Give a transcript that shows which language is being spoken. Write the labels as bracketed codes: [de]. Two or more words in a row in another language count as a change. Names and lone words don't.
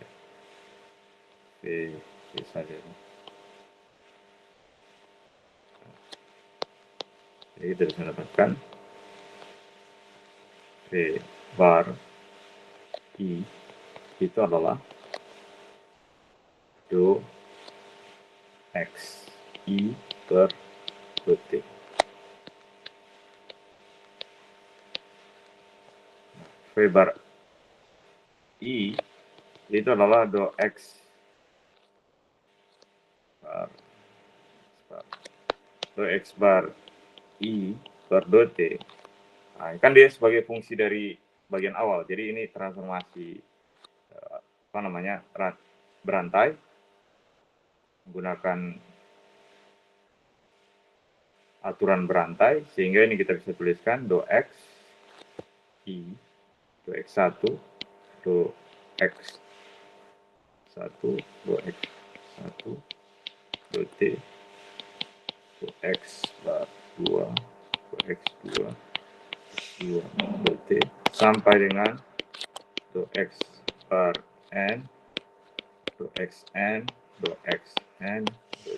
[id] V biasa aja. Jadi kita bisa dapatkan V bar I itu adalah do X I per do T. V bar I itu adalah do X bar I per do T. Nah, kan dia sebagai fungsi dari bagian awal. Jadi ini transformasi berantai menggunakan aturan berantai, sehingga ini kita bisa tuliskan do X I do X1 do X1 do X1 do T X bar 2, X2, 2 T sampai dengan X bar N, XN, XN, T.